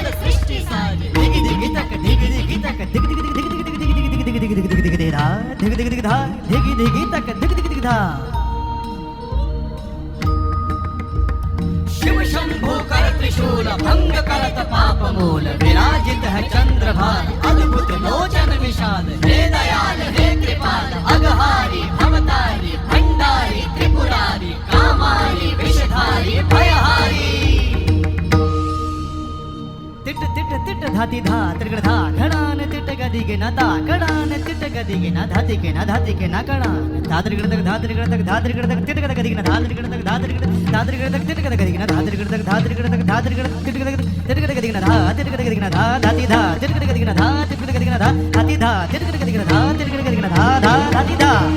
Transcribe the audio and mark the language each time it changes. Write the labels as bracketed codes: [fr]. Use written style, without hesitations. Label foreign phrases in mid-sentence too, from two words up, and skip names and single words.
[hi] सृष्टि साजे दिगि दिगि तक दिगि दिगि तक दिगि दिगि दिगि दिगि दिगि दिगि दिगि दिगि दिगि धा दिगि दिगि दिगि धा दिगि दिगि तक दिगि दिगि दिगि धा शिव शंभो कर त्रिशूल भंग करत पाप मूल विराजित है चंद्रभान अद्भुत लोचन विशाल हे दयाल हे कृपाल अघहारी भवतारी भंडारी त्रिपुरारी कामारी विषधारी भयहारी तिट तिट तिट धाति धा त्रिगण धा घणान तिट गदि के न ता घणान तिट गदि के न धाति के न धाति के न घणान धात्रिगण तक धात्रिगण तक धात्रिगण तक तिट गद गदि के न धात्रिगण तक धात्रिगण तक तिट गद गदि के न धात्रिगण तक धात्रिगण तक धात्रिगण तिट गद तिट गद गदि के न धा तिट गद गदि के न धा धाति धा तिट गद गदि के न धा तिट गद गदि के न धा धाति धा तिट गद गदि के न धा तिट गद गदि के न धा धा धाति धा